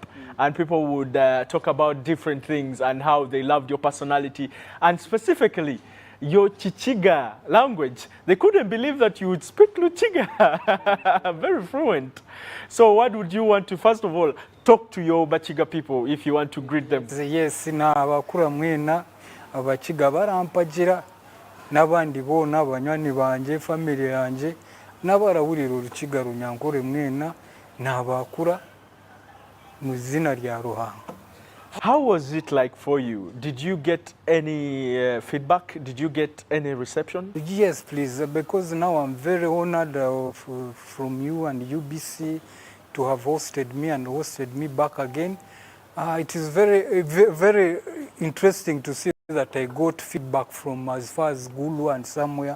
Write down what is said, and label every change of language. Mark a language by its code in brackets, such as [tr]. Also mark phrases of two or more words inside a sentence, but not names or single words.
[en] And people would talk about different things and how they loved your personality. And specifically, your Chichiga language. They couldn't believe that you would speak Luchiga. Very fluent. So what would you want to, first of all, talk to your Bachiga people if you want to greet them? Yes, [cgg] na abakura mwena, abachiga barampagira, n'abandi bona abanywani banje, family yanje, n'abarawurira urukiga runyankore mwena, n'abakura mu zina rya Ruhango. [en] How was it like for you? Did you get any feedback? Did you get any reception? Yes, please, because now I'm very honored from you and UBC to have hosted me and hosted me back again. It is very interesting to see that I got feedback from as far as Gulu and somewhere.